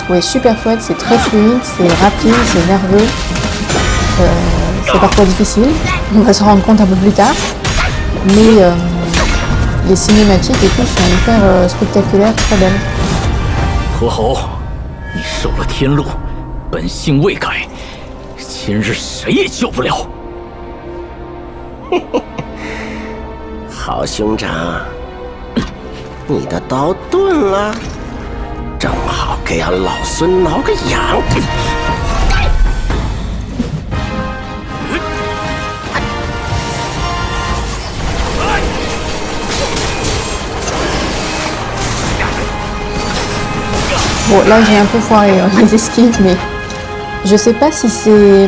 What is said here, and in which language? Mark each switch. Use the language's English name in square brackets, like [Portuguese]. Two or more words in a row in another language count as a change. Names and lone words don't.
[French] trouvés super chouettes, c'est très fluide, c'est rapide, c'est nerveux, c'est parfois difficile, on va se rendre compte un peu plus tard, mais les cinématiques et tout sont hyper spectaculaires, très belles. [Chinese] 泼猴，你受了天禄，本性未改，今日谁也救不了。好兄长，你的刀钝了，正好给俺老孙挠个痒。 [French] Bon, là j'ai un peu foiré les esquives, mais je sais pas si c'est...